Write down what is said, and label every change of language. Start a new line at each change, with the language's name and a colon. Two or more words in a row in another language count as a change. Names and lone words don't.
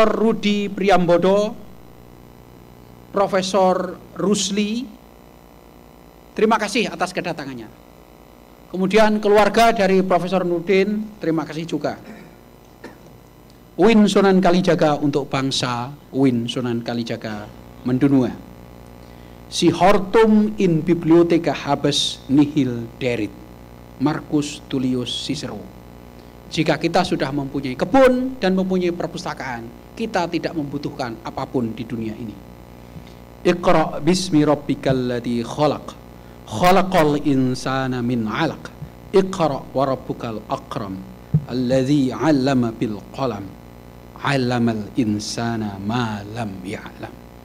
Indonesian: Rudi Priambodo, Profesor Rusli. Terima kasih atas kedatangannya. Kemudian keluarga dari Profesor Nurdin, terima kasih juga. Win Sunan Kalijaga untuk bangsa, Win Sunan Kalijaga mendunua.
Latin: Si hortum in bibliotheca habes nihil derit, Marcus Tullius Cicero.
Indonesian: Jika kita sudah mempunyai kebun dan mempunyai perpustakaan, kita tidak membutuhkan apapun di dunia ini.
Arabic: اقرأ باسم ربك الذي خلق خلق الإنسان من علق اقرأ وربك الأكرم الذي علم بالقلم علم الإنسان ما لم يعلم.